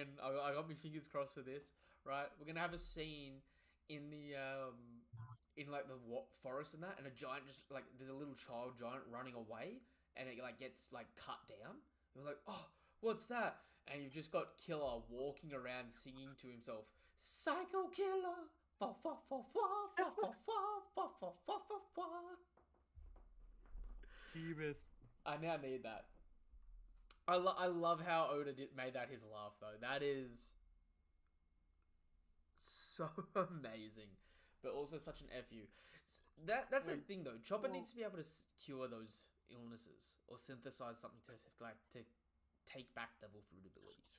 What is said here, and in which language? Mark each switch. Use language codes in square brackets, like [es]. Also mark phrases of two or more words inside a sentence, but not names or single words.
[en] I got my fingers crossed for this, right? We're gonna have a scene in the in like the forest and that, and a giant just like there's a little child giant running away, and it like gets like cut down. And we're like, oh, what's that? And you've just got Killer walking around singing to himself, "Psycho Killer, fa fa fa fa fa fa fa fa fa fa fa fa." Jeebus. I now need that. I love how Oda made that his laugh though. That is so amazing, but also such an fu. That's the thing though. Chopper needs to be able to cure those illnesses or synthesize something to take back devil fruit abilities.